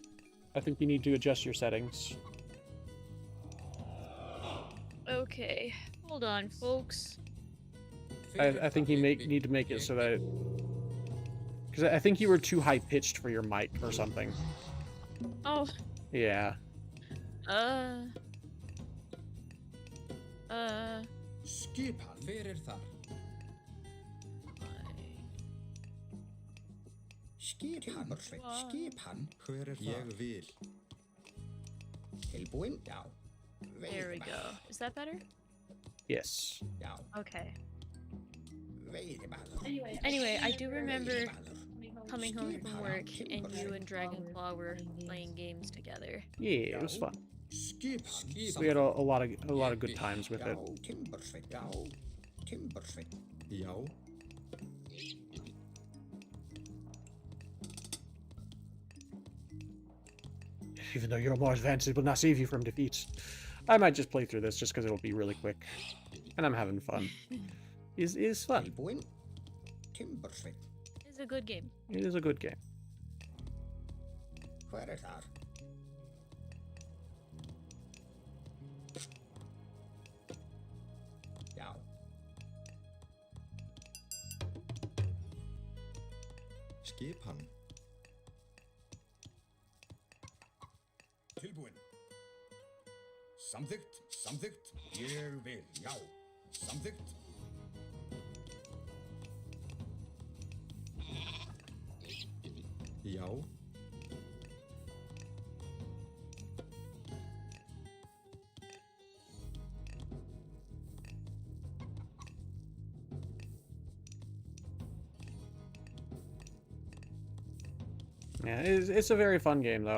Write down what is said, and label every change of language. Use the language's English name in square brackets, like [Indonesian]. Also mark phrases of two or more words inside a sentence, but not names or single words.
[English] I think you need to adjust your settings. Okay, hold on, folks. I think you need to make it so that because I think you were too high pitched for your mic or something. Oh. Yeah. [Icelandic] Skipan fyrir þar. Skipan, hver þar? Ég vil. Tilbúin? Já. [English] There we go. Is that better? Yes. [Icelandic] Já. [English] Okay. Anyway, I do remember coming home from work and you and Dragonclaw were playing games together. Yeah, it was fun. We had a lot of good times with it. [Icelandic] Já. [English] Even though you're more advanced, it will not save you from defeat. I might just play through this just because it'll be really quick, and I'm having fun. Is fun. It's a good game. It is a good game. [Icelandic] Skipan. Tilbúin. Samþykkt, samþykkt, ég vil, já. Samþykkt. Já. [English] Yeah, it's a very fun game though.